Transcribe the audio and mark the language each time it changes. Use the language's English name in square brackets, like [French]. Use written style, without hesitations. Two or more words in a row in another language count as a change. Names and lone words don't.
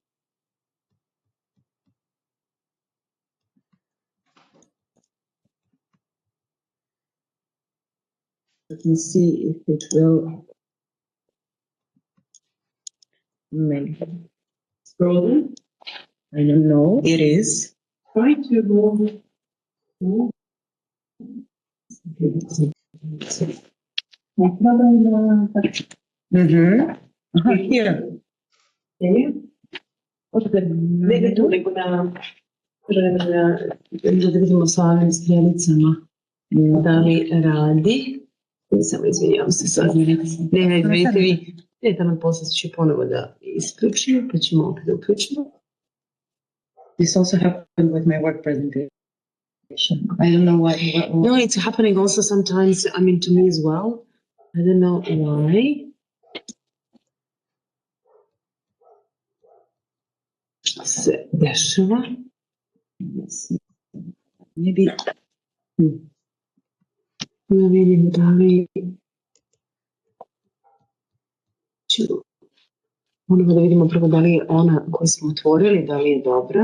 [English] Let me see if it will make scroll. I don't know. It is. Try to move. Here. [Bosnian] Ne tu nego na Da vidimo sa ovim strjelicama da li radi. Samo izvinjavam se sad. Ne, vidite vi. Tamo poslije ću ponovo da isključimo, pa ćemo opet da uključimo. [English] This also happened with my work presentation. I don't know why. No, it's happening also sometimes, I mean, to me as well. I don't know why. [Bosnian] Šta se dešava? [English] Maybe. [Bosnian] Ja vidim da li ću ponovo da vidimo prvo da li je ona koju smo otvorili, da li je dobra.